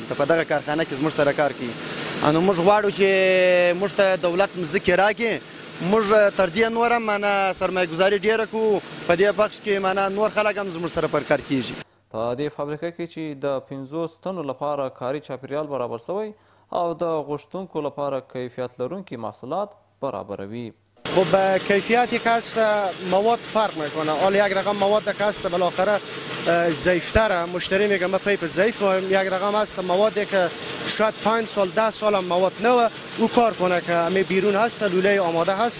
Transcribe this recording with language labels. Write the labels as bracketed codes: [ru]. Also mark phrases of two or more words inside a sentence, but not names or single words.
[ps] دلته په دغه کارخانه کې زموږ سره کار کوي. نو موږ غواړو چې موږ ته دولت مځکې راکړي، موږ تر دې نور هم سرمایه ګزاري ډیره کوو. په دې بخش کې نور خلک هم زموږ سره پر کار کیږي. په دې فابریکه کې چې د 50 تنو لپاره کاري چاپیریال برابر شوی او د غوښتونکو لپاره کیفیت لرونکي محصولات برابروي. [fa] خب کیفیتی که هست مواد فرق میکنه. حالا یک رقم مواد که هست بالاخره ضعیفتره، مشتری میگه ما پیپ ضعیف، یک رقم هست موادی که شاید 5 سال 10 سال هم مواد نوه او کار کنه که همه بیرون هست، لوله آماده هست.